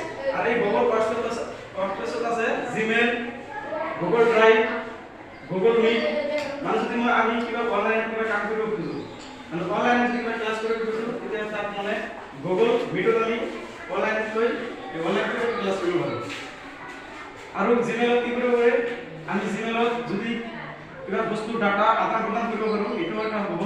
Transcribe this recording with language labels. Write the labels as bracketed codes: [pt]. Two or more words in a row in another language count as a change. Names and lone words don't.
[as] আর এই গুগল ওয়ার্কস্পেসত আছে জিমেইল, গুগল ড্রাইভ, গুগল মিট। মানে যদি আমি কিবা অনলাইন কিবা কাম কৰিব খুজো, মানে অনলাইনে যদি কিবা ক্লাস কৰিব খুজো, তেতিয়া তাত মানে গুগল মিটত আমি অনলাইনে গৈ অনলাইনে ক্লাস কৰিব পাৰো। আৰু জিমেইলত কি কৰিব পাৰি, আমি জিমেইলত যদি কিবা বস্তু ডাটা আদান প্ৰদান কৰিব পাৰো, এইটো এটা হ'ব।